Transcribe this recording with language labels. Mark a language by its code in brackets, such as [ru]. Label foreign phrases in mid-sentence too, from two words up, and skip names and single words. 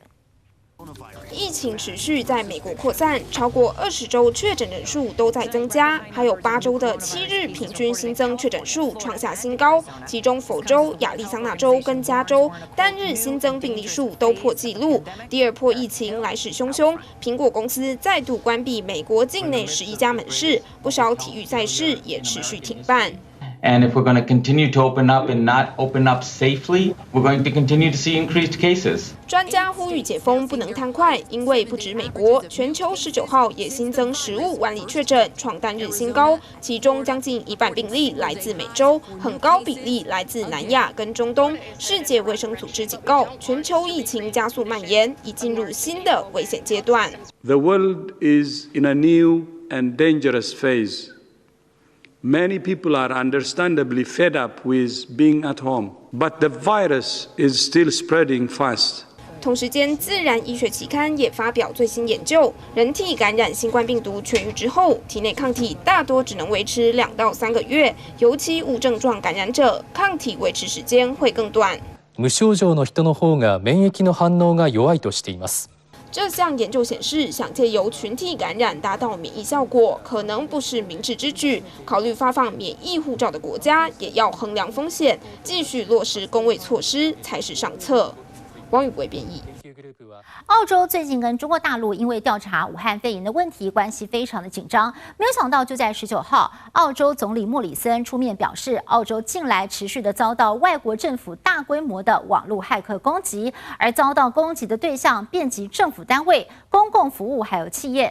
[zh] 疫情持续在美国扩散，超过20周确诊人数都在增加，还有8周的7日平均新增确诊数创下新高，其中佛州、亚利桑那州跟加州单日新增病例数都破纪录。第2波疫情来势汹汹，苹果公司再度关闭美国境内11家门市，不少体育赛事也持续停办。 [en] And if we're going to continue to open up and not open up safely, we're going to continue to see increased cases. [zh] 专家呼吁解封不能贪快，因为不止美国，全球19号也新增15万例确诊，创单日新高，其中将近1半病例来自美洲，很高比例来自南亚跟中东。世界卫生组织警告，全球疫情加速蔓延，已进入新的危险阶段。 [en] The world is in a new and dangerous phase.Many people are understandably fed up with being at home, but the virus is still spreading fast. [zh] 同时间，《自然医学期刊》也发表最新研究，人体感染新冠病毒痊愈之后，体内抗体大多只能维持2到3个月，尤其无症状感染者，抗体维持時間会更短。 [ja] 無症状の人の方が免疫の反応が弱いとしています。 [zh] 这项研究显示，想借由群体感染达到免疫效果，可能不是明智之举。考虑发放免疫护照的国家，也要衡量风险，继续落实公卫措施才是上策。王宇维编译。澳洲最近跟中国大陆因为调查武汉肺炎的问题关系非常的紧张，没有想到就在19号，澳洲总理莫里森出面表示，澳洲近来持续的遭到外国政府大规模的网络骇客攻击，而遭到攻击的对象遍及政府单位、公共服务还有企业。